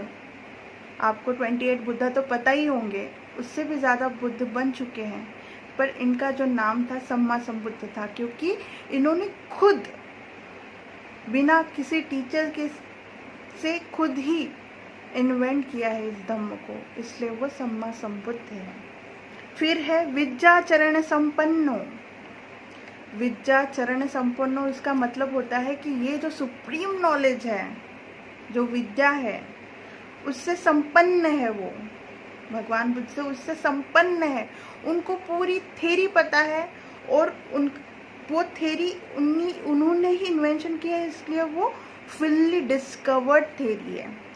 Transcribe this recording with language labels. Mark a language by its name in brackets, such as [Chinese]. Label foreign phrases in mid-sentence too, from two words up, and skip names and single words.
[Hindi] आपको 28 बुद्धा तो पता ही होंगे, उससे भी ज़्यादा बुद्ध बन चुके हैं, पर इनका जो नाम था [Pali] सम्मा संबुद्ध [Hindi] था, क्योंकि इन्होंने खुद बिना किसी टीचर के से खुद ही इन्वेंट किया है इस धम्म को, इसलिए वो [Pali] सम्मा संबुद्ध [Hindi] है। फिर है [Pali] विद्याचरण संपन्नो। विद्याचरण संपन्नो [Hindi] इसका मतलब होता है कि ये जो [English] supreme knowledge [Hindi] है, जो विद्या है, उससे संपन्न है वो। भगवान बुद्ध से उससे संपन्न है, उनको पूरी थ्योरी पता है, और वो थ्योरी उन्होंने ही इन्वेंशन किया है, इसलिए वो [English] fully discovered theory [Hindi] है।